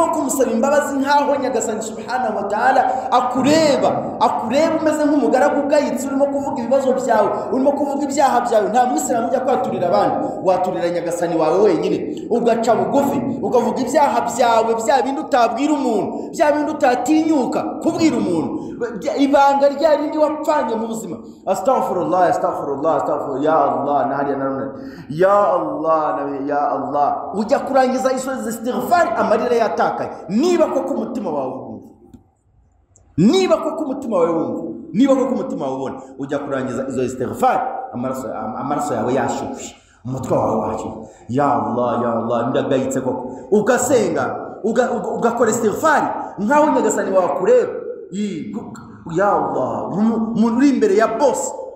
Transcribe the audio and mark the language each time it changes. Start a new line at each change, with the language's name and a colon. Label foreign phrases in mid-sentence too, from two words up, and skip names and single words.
Kinyarwanda: kumusaba imbabazi nkaho nyagasani
Arabic: سبحانه وتعالى
Kinyarwanda: akureba umeze nk'umugaragu ugayitse urimo kuvuga ibibazo byawe urimo kuvuga ibyaha byawe nta mwisilamu ujya kwaturira abandi waturira nyagasani wawe wenyine ugaca bugufi ukavuga ibyaha byawe bya bindi utabwira umuntu bya bindi utatinyuka kubwira umuntu ibanga rya rindi wapfanye mu buzima
Arabic: أستغفر الله يا الله
Kinyarwanda: nahari na
Arabic: يا الله
Kinyarwanda: ujya kurangiza isozi istighfar amarira yatakaye niba koko umutima wawe wumva niba koko umutima wawe ubona ujya kurangiza izo istighfar amaraso yawe yashyushye umutwe wawe wacyo,
Arabic: يا الله
Kinyarwanda: ndagayitse koko, ugasenga ugakora istighfari nkaho nyagasani wawe kureba,
Arabic: يا الله
Kinyarwanda: umuntu uri imbere ya boss.